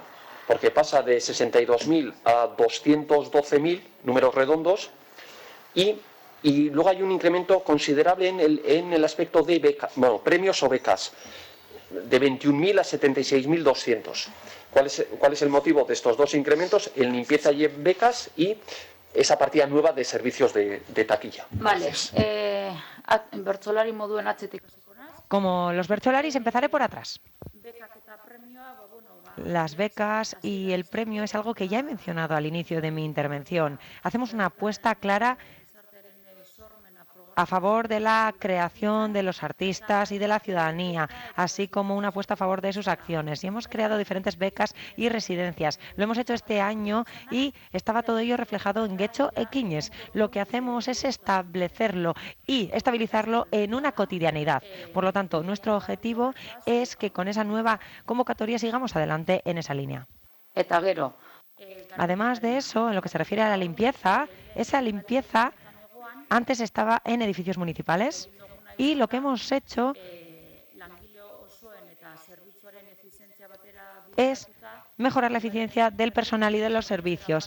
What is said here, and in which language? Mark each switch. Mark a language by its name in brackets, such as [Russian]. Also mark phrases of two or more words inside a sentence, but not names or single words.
[Spanish] Porque pasa de 62.000 a 212.000, números redondos, y luego hay un incremento considerable en el aspecto de becas, bueno, premios o becas, de 21.000 a 76.200. ¿Cuál es el motivo de estos dos incrementos? En limpieza y en becas, y esa partida nueva de servicios de taquilla. Vale. [Basque] Bertsolari moduen atzetik hasiko naiz. [Spanish] Como los bertsolaris, empezaré por atrás. [Basque] Bekak eta premioa, [Spanish] Las becas y el premio es algo que ya he mencionado al inicio de mi intervención. Hacemos una apuesta clara a favor de la creación de los artistas y de la ciudadanía, así como una apuesta a favor de sus acciones. Y hemos creado diferentes becas y residencias. Lo hemos hecho este año y estaba todo ello reflejado en Getxo Ekinez. Lo que hacemos es establecerlo y estabilizarlo en una cotidianidad. Por lo tanto, nuestro objetivo es que con esa nueva convocatoria sigamos adelante en esa línea. [Basque] Eta gero. [Spanish] Además de eso, en lo que se refiere a la limpieza, esa limpieza antes estaba en edificios municipales y lo que hemos hecho es mejorar la eficiencia del personal y de los servicios.